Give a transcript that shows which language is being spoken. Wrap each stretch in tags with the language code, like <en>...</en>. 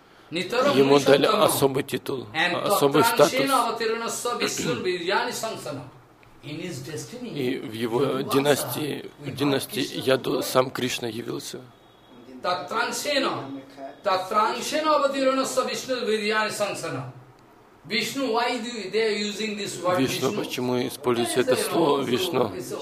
<ru>Ему дали особый титул, особый статус. И в его династии, в династии Яду, сам Кришна явился.</ru> <sa>Татраншена аватираннасса вишну вирьяни сансана.</sa> <en>Vishnu, why do they are using this word?</en> <ru>Vishnu, почему используется это слово Вишну?</ru>